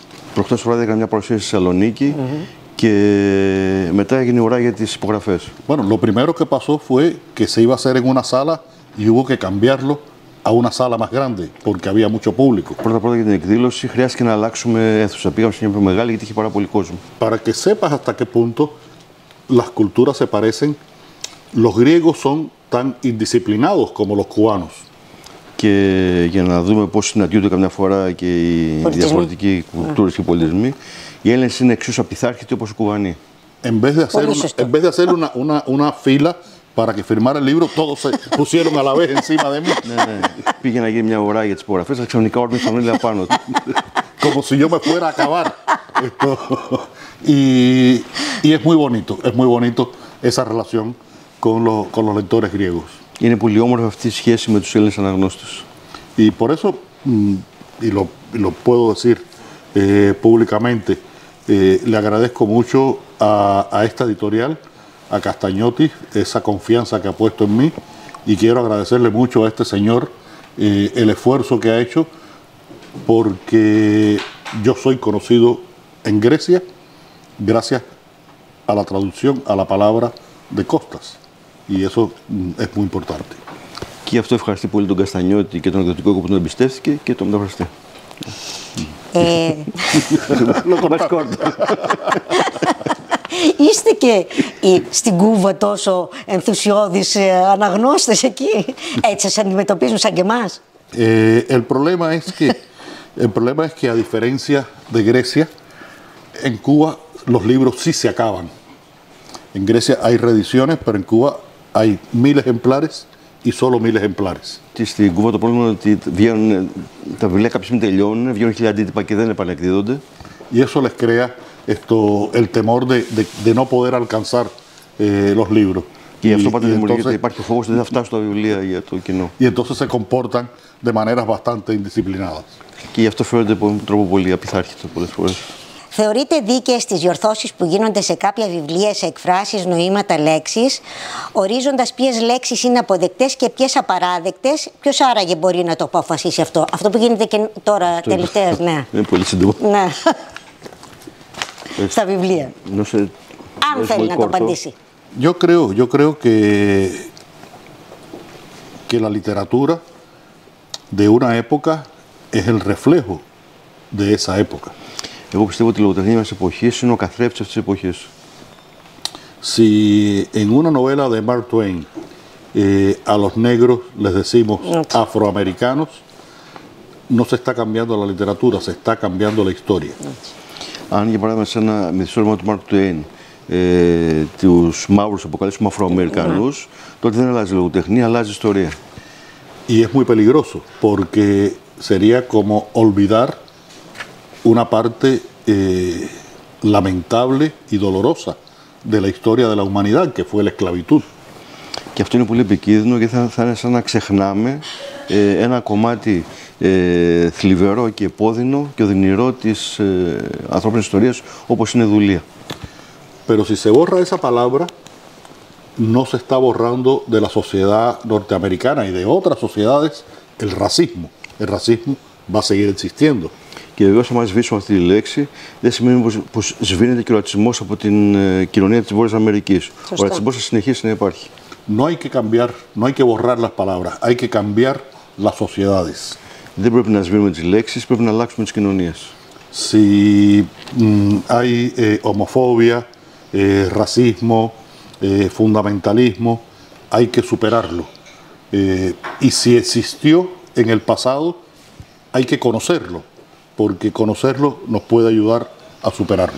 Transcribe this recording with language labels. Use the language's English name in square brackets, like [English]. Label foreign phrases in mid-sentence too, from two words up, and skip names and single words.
[Greek] Προχτές βράδυ έκανα μια παρουσίαση στη Σαλονίκη και μετά έγινε η ώρα για τις υπογραφές. [Spanish] Bueno, lo primero que pasó fue que se iba a hacer en una sala y hubo que cambiarlo a una sala más grande porque había mucho público. [Greek] Πρώτα για την εκδήλωση χρειάστηκε να αλλάξουμε αίθουσα. Πήγαμε σε μια πιο μεγάλη γιατί είχε πάρα πολύ κόσμο. [Spanish] Para que sepas hasta qué punto las culturas se parecen, los griegos son tan indisciplinados como los cubanos. [Greek] Και για να δούμε πώς συναντιούνται καμιά φορά και οι διαφορετικοί κουλτούρες και πολιτισμοί, οι Έλληνες είναι εξίσου απειθάρχητοι όπως οι Κουβανοί. [Spanish] En vez de hacer una fila para que firmara el libro, todos se pusieron a la vez encima de mí. [Greek] Ναι. Πήγε να γίνει μια ώρα για τις υπογραφές, αλλά ξαφνικά όρμησαν όλοι απάνω. [Spanish] Como si yo me fuera a acabar. Y es muy bonito esa relación con los lectores griegos. [Greek] Είναι πολύ όμορφη αυτή η σχέση με τους Έλληνες αναγνώστες. [Spanish] Y por eso, y lo puedo decir públicamente, le agradezco mucho a esta editorial, a Castagnotti, esa confianza que ha puesto en mí, y quiero agradecerle mucho a este señor el esfuerzo que ha hecho, porque yo soy conocido en Grecia gracias a la traducción a la palabra de Κώστας, y eso es muy importante. [Greek] Και γι' αυτό ευχαριστεί πολύ τον Καστανιώτη και τον εκδοτικό οίκο που τον εμπιστεύτηκε και τον μεταφραστή. Είστε και στην Κούβα τόσο ενθουσιώδεις αναγνώστες εκεί, έτσι σας αντιμετωπίζουν σαν και εμάς? [Spanish] El problema es que a diferencia de Grecia, en Cuba los libros sí se acaban. En Grecia hay reediciones, pero en Cuba hay 1000 ejemplares y solo 1000 ejemplares. [Greek] Και στην Κούβα το πρόβλημα είναι ότι βγαίνουν, τα βιβλία κάποια στιγμή τελειώνουν, βγαίνουν 1000 αντίτυπα και δεν επανεκδίδονται. [Spanish] Y eso les crea el temor de no poder alcanzar los libros. [Greek] Και αυτό πάντα δημιουργείται, υπάρχει ο φόβος ότι δεν θα φτάσουν τα βιβλία για το κοινό. [Spanish] Y entonces se comportan de maneras bastante indisciplinadas. [Greek] Και γι' αυτό φέρονται με τρόπο πολύ απειθάρχητο πολλές φορές. Θεωρείτε δίκαιες τις διορθώσεις που γίνονται σε κάποια βιβλία σε εκφράσεις, νοήματα, λέξεις, ορίζοντας ποιες λέξεις είναι αποδεκτές και ποιες απαράδεκτες? Ποιος άραγε μπορεί να το αποφασίσει αυτό? Αυτό που γίνεται και τώρα τελευταίας, ναι. Είναι πολύ σύντομο. Ναι. Στα βιβλία. Αν θέλει να το απαντήσει. [Spanish] Yo creo que la literatura de una época es el reflejo de esa época. [Greek] Εγώ πιστεύω ότι η λογοτεχνία μιας εποχής είναι ο καθρέφτης αυτής της εποχής. [Spanish] Si en una novela de Mark Twain a los negros les decimos afroamericanos, no se está cambiando la literatura, se está cambiando la historia. [Greek] Αν για παράδειγμα σε ένα μυθιστόρημα του Mark Twain τους μαύρους αποκαλέσουμε Αφροαμερικανούς, τότε δεν αλλάζει η λογοτεχνία, αλλάζει η ιστορία. [Spanish] Y es muy peligroso porque sería como olvidar una parte lamentable y dolorosa de la historia de la humanidad, que fue la esclavitud. [Greek] Και αυτό είναι πολύ επικίνδυνο γιατί θα είναι σαν να ξεχνάμε ένα κομμάτι θλιβερό και επώδυνο και οδυνηρό της ανθρώπινης ιστορίας, όπως είναι η δουλεία. [Spanish] Pero si se borra esa palabra, no se está borrando de la sociedad norteamericana y de otras sociedades el racismo. El racismo va a seguir existiendo. [Greek] Και βεβαίως, άμα σβήσουμε αυτή τη λέξη, δεν σημαίνει πως σβήνεται και ο ρατσισμός από την κοινωνία της Βόρειας Αμερικής. Ο ρατσισμός θα συνεχίσει να υπάρχει. [Spanish] No hay que cambiar, no hay que borrar las palabras, hay que cambiar las sociedades. [Greek] Δεν πρέπει να σβήνουμε τις λέξεις, πρέπει να αλλάξουμε τις κοινωνίες. [Spanish] Si hay homofobia, racismo, fundamentalismo, hay que superarlo. Y si existió en el pasado, hay que conocerlo, porque conocerlo nos puede ayudar a superarlo.